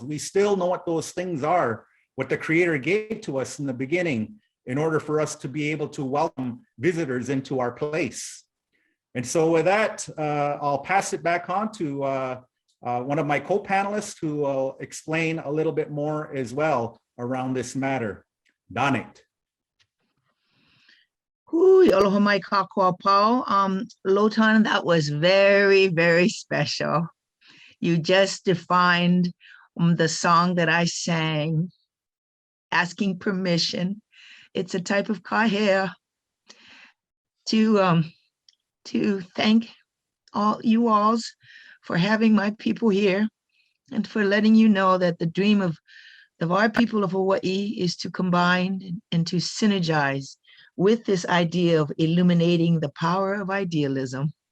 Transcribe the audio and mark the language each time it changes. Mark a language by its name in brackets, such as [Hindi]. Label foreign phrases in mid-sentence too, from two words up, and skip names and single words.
[English] We still know what those things are, what the Creator gave to us in the beginning, in order for us to be able to welcome visitors into our place. And so with that, I'll pass it back on to one of my co-panelists, who will explain a little bit more as well around this matter. Donit. [Hawaiian] Hui, aloha mai kākua pau. [English] Lotan, that was very, very special. You just defined the song that I sang, asking permission. It's a type of kahea to thank all you alls for having my people here and for letting you know that the dream of our people of Hawaii is to combine and to synergize with this idea of illuminating the power of idealism.